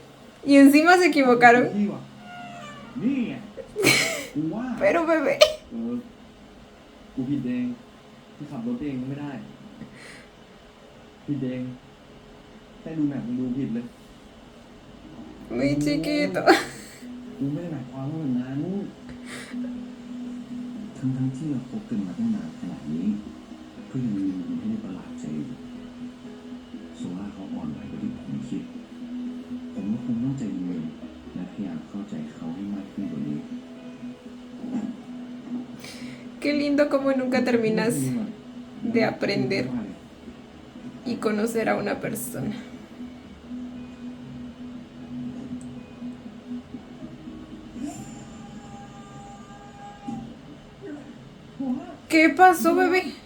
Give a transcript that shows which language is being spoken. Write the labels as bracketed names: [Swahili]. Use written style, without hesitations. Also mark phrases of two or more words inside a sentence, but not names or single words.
[Spanish] Y encima se equivocaron. Pero bebé. Muy chiquito. [Thai] ทั้งที่เราคบกันมาตั้งนานขนาดนี้ก็ยังมีมุมที่ประหลาดใจอยู่โซล่าเขาอ่อนไหวกว่าที่ผมคิดผมก็คงต้องใจเย็นและพยายามเข้าใจเขาให้มากขึ้นกว่านี้ [Spanish] Qué lindo como nunca terminas de aprender y conocer a una persona. ¿Qué pasó, bebé?